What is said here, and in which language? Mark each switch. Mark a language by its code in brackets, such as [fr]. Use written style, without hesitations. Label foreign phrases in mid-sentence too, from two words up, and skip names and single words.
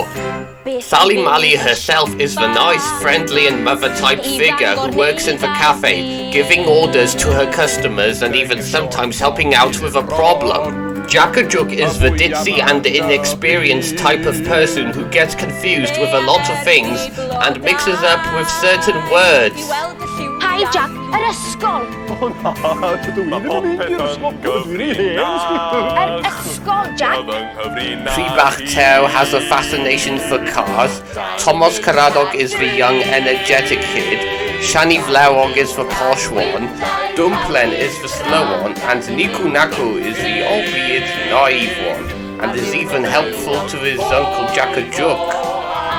[en] Sali Mali herself is the nice, friendly and mother-type figure who works in the cafe, giving orders to her customers and even sometimes helping out with a problem. Jackajuk is the ditzy and inexperienced type of person who gets confused with a lot of things and mixes up with certain words. [cy] Hi Jack, yr ysgol. O na, dydw i ddim yn mynd i'r ysgol. Dwi'n rili hen. Yr ysgol, Jack. [en] Pribach Tew has a fascination for cars, Thomas Cradog is the young, energetic kid, Shani Vlewog is the posh one, Dumplen is the slow one, and Nikunaku is the albeit naive one, and is even helpful to his uncle Jackajuk.